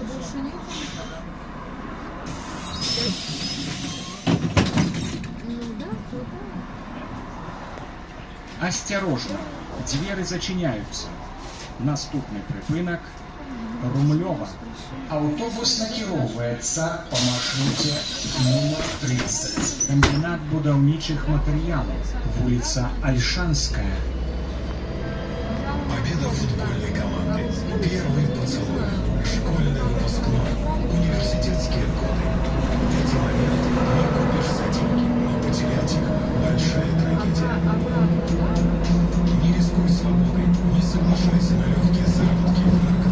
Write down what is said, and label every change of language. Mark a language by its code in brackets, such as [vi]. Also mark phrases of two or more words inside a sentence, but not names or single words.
[ru] больше нет? Ну да, то да. [be] Асцярожна, дзверы зачиняюцца. Наступны прыпынак Румлёва. Аўтобус накіроўваецца па маршруце нумар 30. Камбінат будаўнічых матэрыялаў, вуліца Альшанская. [ru] Победа футбольной команды. Первый поцелуй. Школьный выпускной. Университетские годы. Эти моменты не купишь за деньги, но потерять их – большая трагедия. Не рискуй свободой, не соглашайся на легкие заработки в наркотах.